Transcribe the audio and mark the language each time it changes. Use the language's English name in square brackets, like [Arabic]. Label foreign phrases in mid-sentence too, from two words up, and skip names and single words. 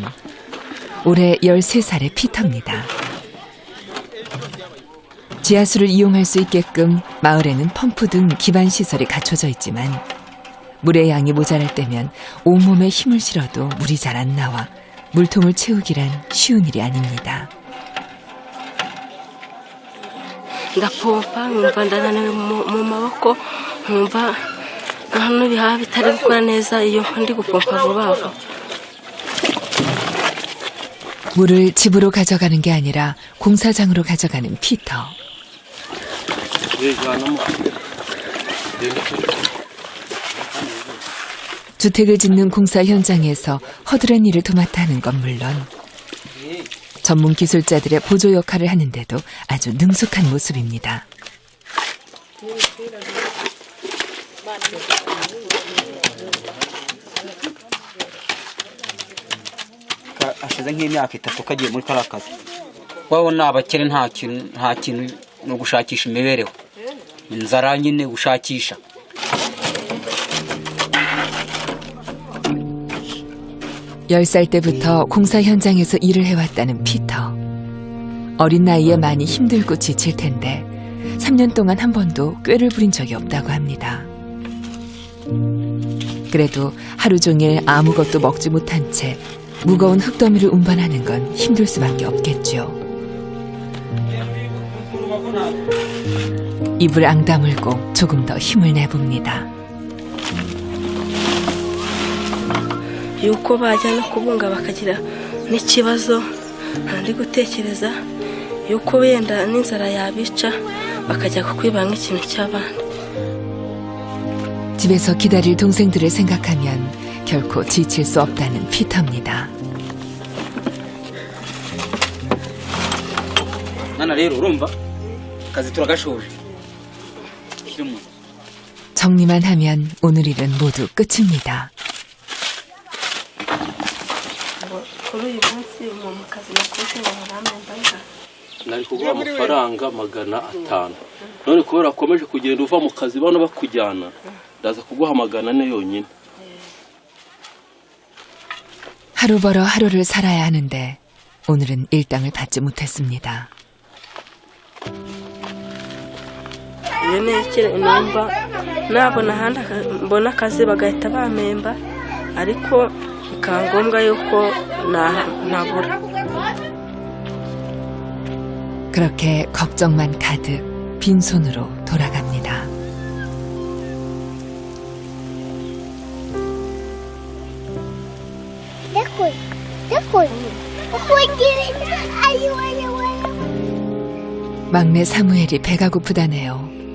[Korean] 올해 13살의 피터입니다. 지하수를 이용할 수 있게끔 마을에는 펌프 등 기반 시설이 갖춰져 있지만 물의 양이 모자랄 때면 온몸에 힘을 실어도 물이 잘 안 나와 물통을 채우기란 쉬운 일이 아닙니다. [Kinyarwanda] ndapompa nkumva ndananiwe mu maboko nkumva hano ibihaha bitari gukora neza iyo ndi gupompa vuba vuba. [Korean] 물을 집으로 가져가는 게 아니라 공사장으로 가져가는 피터. 주택을 짓는 공사 현장에서 허드렛 일을 도맡아 하는 건 물론 전문 기술자들의 보조 역할을 하는데도 아주 능숙한 모습입니다. [Kinyarwanda] hashize nk'imyaka 3 kagiye muri kara kazi wabona abakire nta kintu no gushakisha imibereho inzara nyine gushakisha. [Korean] 10살 때부터 공사 현장에서 일을 해왔다는 피터. 어린 나이에 많이 힘들고 지칠 텐데 3년 동안 한 번도 꾀를 부린 적이 없다고 합니다. 그래도 하루 종일 아무것도 먹지 못한 채 무거운 흙더미를 운반하는 건 힘들 수밖에 없겠죠. 입을 앙다물고 조금 더 힘을 내봅니다. [Kinyarwanda] yuko bajya no kubunga bakagira n'ikibazo ndi gutekereza yuko wenda n'inzara yabica bakajya kukwiba nk'ikintu cy'abandi. [Korean] 집에서 기다릴 동생들을 생각하면 결코 지칠 수 없다는 피터입니다. [Kinyarwanda] Nana rero urumva [Swahili] kazi turagashoje. [Korean] 정리만 하면 오늘 일은 모두 끝입니다. [Kinyarwanda] kuri uyu munsi mu kazi nakoze baramemba nari kuguha amafaranga 500 none kubera akomeje kugenda uva mu kazi bano bakujyana ndaza kuguha 400 yonyine. [Korean] 하루 벌어 하루를 살아야 하는데 오늘은 일당을 받지 못했습니다. [Kinyarwanda] iyo nekere numva nabona ahandi mbona akazi bagahita bamemba ariko bikaba ngombwa yuko nabura. [Korean] 그렇게 걱정만 가득 빈손으로 돌아갑니다. 막내 사무엘이 배가 고프다네요.